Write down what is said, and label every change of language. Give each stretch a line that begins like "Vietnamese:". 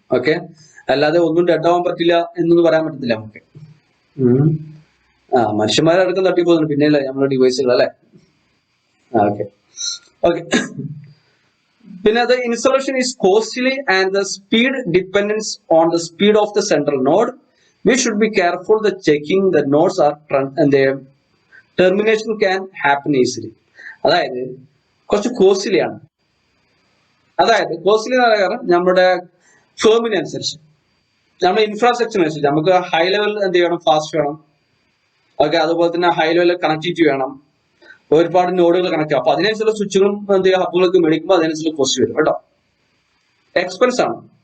Malayalam: Okay, അല്ലാതെ ഒന്നും dead ആവാൻ പറ്റില്ല എന്നൊന്നും പറയാൻ പറ്റത്തില്ല നമുക്ക്. മനുഷ്യന്മാരടക്കം തട്ടി പോകുന്നുണ്ട്, പിന്നെയല്ലേ നമ്മുടെ ഡിവൈസുകൾ അല്ലെ. ഓക്കെ ഓക്കെ, പിന്നെ അത്
English: Installation is costly and the speed dependence on the speed of the central node. We should be careful that checking the nodes are and their termination can happen easily.
Malayalam: അതായത് കുറച്ച് costly ആണ്. അതായത് costly എന്ന് പറയാൻ കാരണം നമ്മുടെ ഫേമിനനുസരിച്ച്, നമ്മുടെ ഇൻഫ്രാസ്ട്രക്ചറിനനുസരിച്ച് നമുക്ക് ഹൈ ലെവൽ എന്ത് ചെയ്യണം, ഫാസ്റ്റ് വേണം. ഓക്കെ, അതുപോലെ തന്നെ ഹൈ ലെവൽ കണക്ടിവിറ്റി വേണം, ഒരുപാട് നോഡുകൾ കണക്ട് ചെയ്യാം. അപ്പൊ അതിനനുസരിച്ചുള്ള സ്വിച്ചുകളും എന്ത് ചെയ്യുക, ഹബുകളൊക്കെ മേടിക്കുമ്പോൾ അതിനനുസരിച്ച് കോസ്റ്റ് വരും കേട്ടോ. എക്സ്പെൻസ് ആണ്.